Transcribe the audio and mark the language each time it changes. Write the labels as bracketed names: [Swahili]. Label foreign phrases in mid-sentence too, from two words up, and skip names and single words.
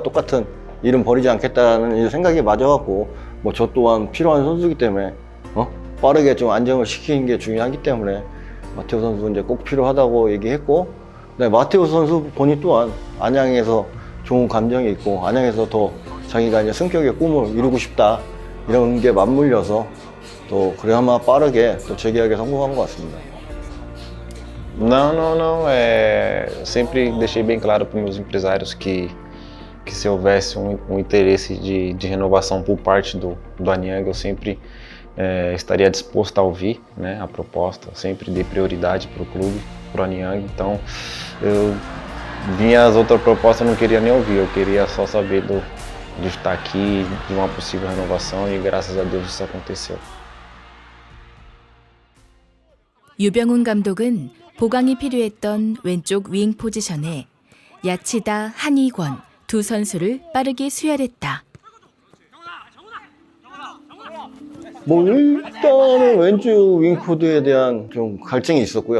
[Korean] 똑같은 이름 버리지 않겠다는 이제 생각이 맞아갖고 뭐 저 또한 필요한 선수이기 때문에 빠르게 좀 안정을 시키는 게 중요하기 때문에 마테오 선수 이제 꼭 필요하다고 얘기했고, 네, 마테오 선수 본인 또한 안양에서 좋은 감정이 있고 안양에서 더 자기가 이제 승격의 꿈을 이루고 싶다 이런 게 맞물려서 또 그래야만 빠르게 또 재계약에 성공한 것 같습니다. [Portuguese] Não, não, não. Sempre deixei bem claro para meus empresários que se houvesse interesse de renovação por parte do Anyang, eu sempre estaria disposto a ouvir, né, a proposta. Sempre dei prioridade para o clube, para o Anyang. Então, eu vinha as outras propostas, eu não queria nem ouvir. Eu queria só saber de estar aqui, de uma possível renovação, e graças a Deus isso aconteceu. [Korean] 유병훈 감독은 보강이 필요했던 왼쪽 윙 포지션에 야치다, 한희권 두 선수를 빠르게 수혈했다. 뭐 일단은 왼쪽 윙포드에 대한 좀 갈증이 있었고요.